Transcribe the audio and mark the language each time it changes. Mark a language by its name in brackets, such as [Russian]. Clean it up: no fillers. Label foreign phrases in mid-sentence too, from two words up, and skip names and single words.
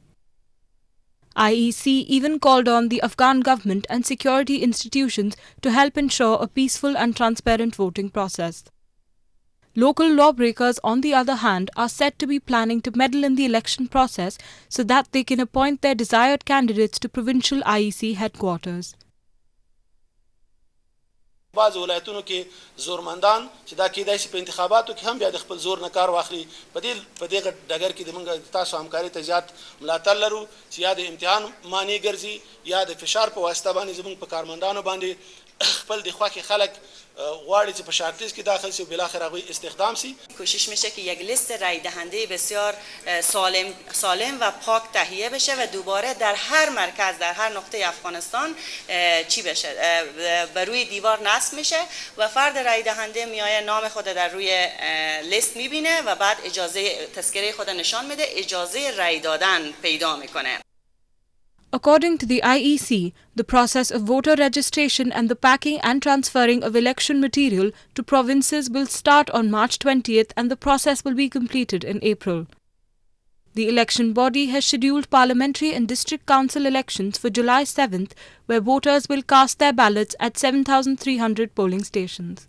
[English] IEC even called on the Afghan government and security institutions to help ensure a peaceful and transparent voting process. Local lawbreakers, on the other hand, are said to be planning to meddle in the election process so that they can appoint their desired candidates to provincial IEC headquarters. [Pashto] بعض ولایتونو کې زورمندان چې دا کېدای شي په انتخاباتو کې هم بیا د خپل زور نه کار واخلي په دې ډګر کې د موږ تاسو همکاري ته زیات ملاتړ لرو چې یا د امتحان معنی ګرځي یا د فشار په واسطه باندې زموږ په کارمندانو باندې خپل د خواکې خلک غواړي چې په شارټلیست کې داخل شي و بالاخره هغوی استخدام شي. [Persian] کوشش میشه که یک لیست رای دهنده بسیار سالم و پاک تهیه بشه و دوباره در هر مرکز در هر نقطه افغانستان چی بشه بر روی دیوار نصب میشه و فرد رای دهنده میایه نام خود در روی لیست میبینه و بعد اجازه تذکره خود نشان میده اجازه رای دادن پیدا میکنه. [English] According to the IEC, the process of voter registration and the packing and transferring of election material to provinces will start on March 20th and the process will be completed in April. The election body has scheduled parliamentary and district council elections for July 7th, where voters will cast their ballots at 7,300 polling stations.